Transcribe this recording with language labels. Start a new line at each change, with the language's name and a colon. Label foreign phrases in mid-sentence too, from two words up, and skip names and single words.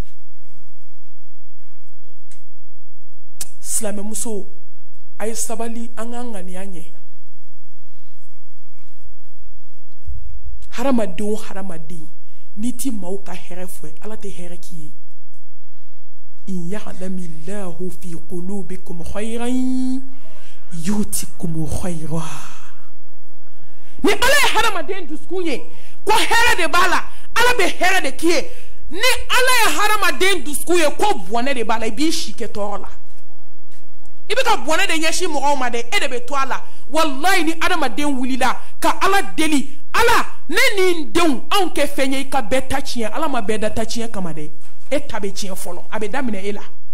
Bambara: silamɛmuso a ye sabali an ka ŋaniya ɲɛ hadamaden o hadamaden n'i ti maaw ka hɛrɛ fɛ ala tɛ hɛrɛ k'i ye
Arabic: إن يعلم الله في قلوبكم خيرا يؤتكم خيرا
Bambara: ni ala ye hadamaden dusukun ye ko hɛrɛ de b'a la ala bɛ hɛrɛ de k'i ye ni ala ye hadamaden dusukun ye ko bɔnɛ de b'a la i b'i si kɛ tɔɔrɔ la i bɛ ka bɔnɛ de ɲɛsin mɔgɔw ma dɛ e de bɛ to a la wallahi ni hadamaden wulila ka ala deli ala ne ni n denw anw kɛ fɛn ye i ka bɛɛ ta tiɲɛ ala ma bɛɛ da ta tiɲɛ kama dɛ e ta bɛ tiɲɛ fɔlɔ a bɛ daminɛ e la